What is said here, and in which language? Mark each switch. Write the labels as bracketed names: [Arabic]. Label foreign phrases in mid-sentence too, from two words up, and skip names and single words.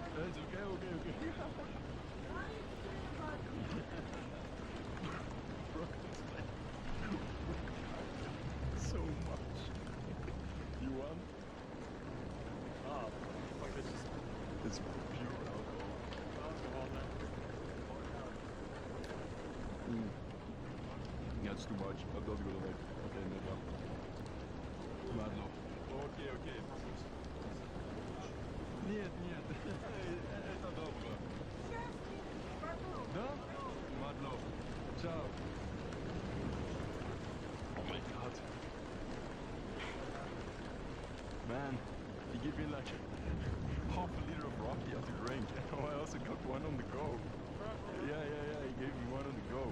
[English] it's okay, okay, okay. Bro, it's like so much. You want? Ah, fuck, this is It's pure alcohol. alcohol, man. That's too much. [Dutch] Dat wil ik niet. Oké, nee, dan. Maar nog. Oké, oké. [Russian] Нет, нет. Это добро. Да? Мадло. [English] Ciao. Oh my god. Man, he gave me like half a liter of Rocky to drink. Oh, I also got one on the go. Yeah, he gave me one on the go.